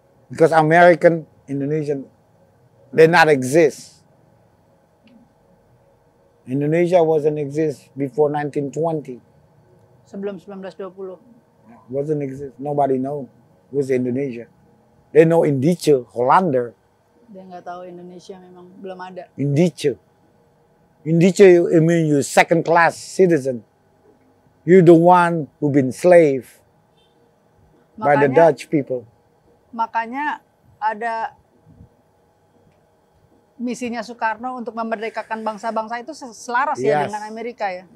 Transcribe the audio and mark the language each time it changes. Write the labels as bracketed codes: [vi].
[en] Because American, Indonesian, they not exist. Indonesia wasn't exist before 1920. [id] Sebelum 1920. [en] Wasn't exist. Nobody know who's Indonesia. They know Indice, Hollander. [id] Dia nggak tahu Indonesia memang belum ada. [en] Indice. Indice, I mean you're second class citizen. You're the one who been slave by the Dutch people. [id] Makanya ada misinya Soekarno untuk memerdekakan bangsa-bangsa itu selaras ya dengan Amerika ya.